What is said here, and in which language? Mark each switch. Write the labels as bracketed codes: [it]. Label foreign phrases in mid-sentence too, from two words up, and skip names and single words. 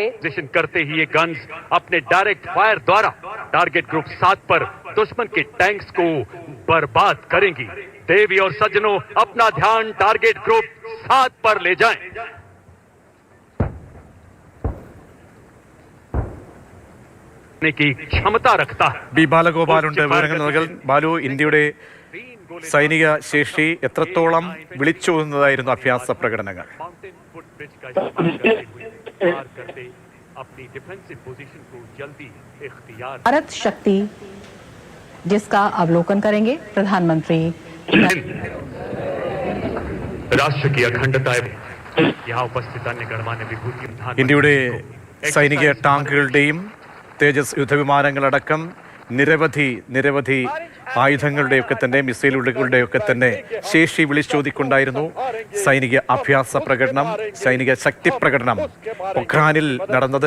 [hi] पोजीशन करते ही ये गन्स अपने [en] direct fire [hi] द्वारा [en] target group [hi] 7 पर दुश्मन के टैंक्स को बर्बाद करेंगी. देवी और सज्जनों, अपना ध्यान [en] target group [hi] 7 पर ले जाएं. की क्षमता रखता है. [ml] ബി ബാലഗോപാലുണ്ട് വിവരങ്ങൾ നൽകൽ. ബാലു, ഇന്ത്യയുടെ സൈനിക ശേഷി എത്രത്തോളം വിളിച്ചോതുന്നതായിരുന്നു അഭ്യാസ പ്രകടനങ്ങൾ? [hi] भारत शक्ति जिसका अवलोकन करेंगे प्रधानमंत्री. राष्ट्र की अखंडता यहाँ उपस्थित अन्य गणमान्य विभूति. [ml] ഇന്ത്യയുടെ സൈനിക ടാങ്കുകളുടെയും തേജസ് യുദ്ധവിമാനങ്ങളടക്കം നിരവധി ആയുധങ്ങളുടെയൊക്കെ തന്നെ മിസൈലുകളുടെയൊക്കെ തന്നെ ശേഷി വിളിച്ചോതിക്കൊണ്ടായിരുന്നു സൈനിക അഭ്യാസ പ്രകടനം, സൈനിക ശക്തി പ്രകടനം പൊഖ്രാനിൽ നടന്നത്.